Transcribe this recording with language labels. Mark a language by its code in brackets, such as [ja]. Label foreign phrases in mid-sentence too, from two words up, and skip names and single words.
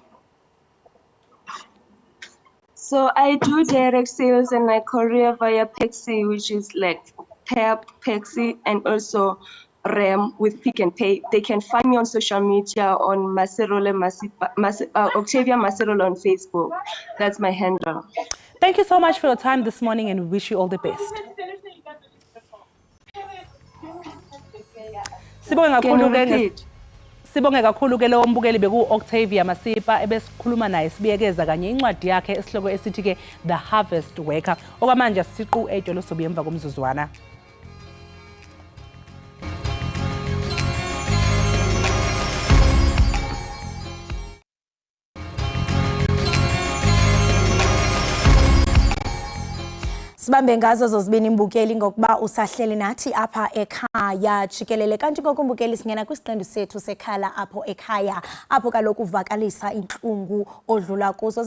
[en] So I do direct sales and I courier via Pexi, which is like Pep, Pexi, and also RAM with Pick and Pay. They can find me on social media on Octavia Maserole on Facebook. That's my handle. Thank you so much for your time this morning, and we wish you all the best. [zu] Sibonge kakhulu ke lo mbukeli beku Octavia Masipa ebesikhuluma naye sibiyekeza kanye incwadi yakhe esihloko esithi ke [en] The Harvest Worker. [xh] Okwamanje siqu edolo sobuye emva komzuzwana. Sibambe ngazo zozibini imbukeli ngokuba usahleli nathi apha ekhaya Jikelele, kanti ngokumbukeli singena kwisiqendu sethu sekhala apho ekhaya apho kaloku uvakalisa inhlungu odlula kuzo.